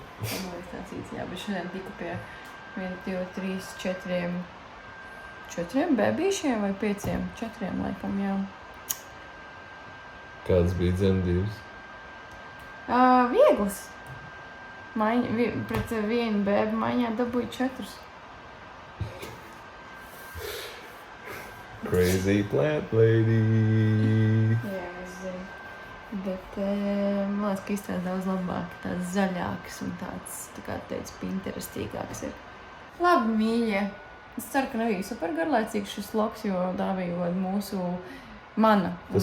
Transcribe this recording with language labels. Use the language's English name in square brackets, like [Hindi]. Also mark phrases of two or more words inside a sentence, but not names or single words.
[Latvian] Nav iestāstīts, jā, bet šodien tiku pie 1, 2, 3, 4 bebīšiem vai 5? 4 laikam, jā. Kādas bija dzemdības? Vieglas. Pret vienu bēbu maiņā dabūju 4. [English] Crazy plant lady. [Latvian] Jā, es zinu. Bet man liekas, ka izstāst daudz labāk, tāds zaļāks un tāds, tā kā teicu, pinterestīgāks ir. Labi, mīļie. Es ceru, ka nebija super garlaicīgs šis vlogs, jo tā bija mana un